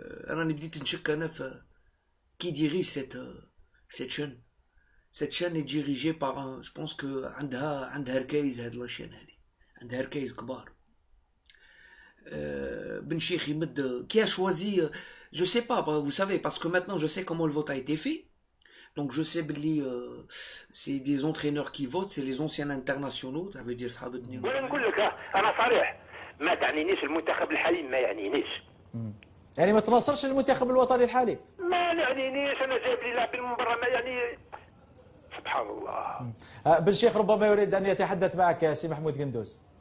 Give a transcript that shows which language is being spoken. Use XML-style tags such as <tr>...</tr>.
<ar>راني بديت نشك انا في كي ديريج</ar> <fr>cette chaîne. Cette chaîne est dirigée par un, je pense que</fr> <ar>عندها ركايز هاد لاشين هادي، عندها ركايز كبار. بن شيخ يمد</ar> <fr>qui a choisi, je sais pas, vous savez, parce que maintenant je sais comment le vote a été fait. Donc je sais que c'est des entraîneurs qui votent, c'est les anciens internationaux, ça veut dire</fr> <ar>صحاب الدنيا. وانا نقول لك انا صريح، ما تعنينيش المنتخب الحالي، ما يعنينيش. يعني ما تناصرش المنتخب الوطني الحالي؟ ما يعنينيش، انا جايب لي لاعبين من برا، ما يعني سبحان الله. بن شيخ ربما يريد ان يتحدث معك سي محمود قندوز.</ar>